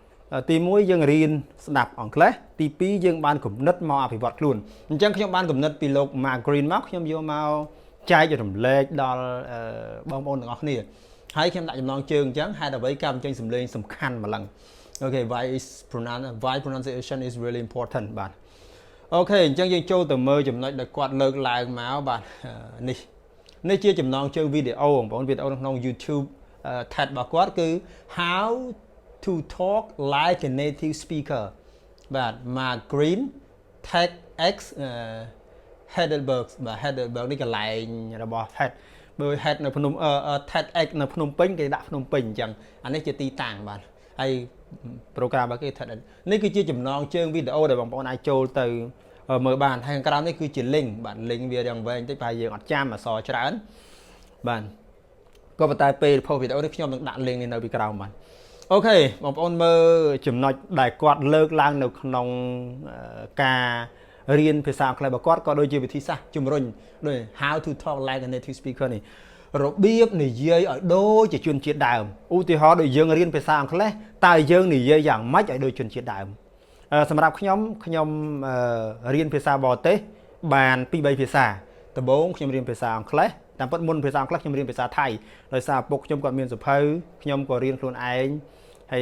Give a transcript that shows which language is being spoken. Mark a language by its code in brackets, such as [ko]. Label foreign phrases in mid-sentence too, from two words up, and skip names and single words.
[km] ទី1យើងរៀនស្ដាប់អង់គ្លេសទី2យើងបានគំនិតមកអភិវឌ្ឍខ្លួនអញ្ចឹងខ្ញុំបានគំនិតពីលោក Mark Green មកខ្ញុំយកមកចែករំលែកដល់បងប្អូនទាំងអស់គ្នាហើយខ្ញុំដាក់ចំណងជើងអញ្ចឹងហេតុអ្វីការបញ្ចេញសំឡេងសំខាន់ម្លឹងអូខេ [en] why pronunciation is really important [km] បាទអូខេអញ្ចឹងយើងចូលទៅមើលចំណុចដែលគាត់លើកឡើងមកបាទនេះជាចំណងជើងវីដេអូបងប្អូនវីដេអូនៅក្នុង YouTube TED របស់គាត់គឺ [en] how to talk like a native speaker [km] បាទ Mark Green Tedx Heidelberg បាទ Heidelberg នេះកន្លែងរបស់ TED បើ TED នៅភ្នំ TEDx នៅភ្នំពេញគេដាក់ភ្នំពេញអញ្ចឹងអានេះជាទីតាំងបាទហើយ program របស់គេ TED នេះគឺជាចំណងជើងវីដេអូដែលបងប្អូនអាចចូលទៅមើលបានហើយខាងក្រោមនេះគឺជា link បាទ link វាយ៉ាងវែងតិចប្រហែលយើងអត់ចាំអក្សរ ច្រើនបាទក៏ប៉ុន្តែពេលផុសវីដេអូនេះខ្ញុំនឹងដាក់ link នេះនៅពីក្រោមបាទអូខេបងប្អូនមើលចំណុចដែលគាត់លើកឡើងនៅក្នុងការ រៀនភាសាអង់គ្លេសរបស់គាត់ក៏ដូចជាវិធីសាស្ត្រជំរុញដូច [en] how to talk like a native speaker [km] នេះរបៀបនិយាយឲ្យដូចជាជនជាតិដើមឧទាហរណ៍ដូចយើងរៀនភាសាអង់គ្លេសតើយើងនិយាយយ៉ាងម៉េចឲ្យដូចជនជាតិដើមសម្រាប់ខ្ញុំរៀនភាសាបរទេសបាន2-3ភាសាដំបូងខ្ញុំរៀនភាសាអង់គ្លេសតាមពិតមុនភាសាអង់គ្លេសខ្ញុំរៀនភាសាថៃដោយសារឪពុកខ្ញុំគាត់មានសភៅខ្ញុំក៏រៀនខ្លួនឯងហើយ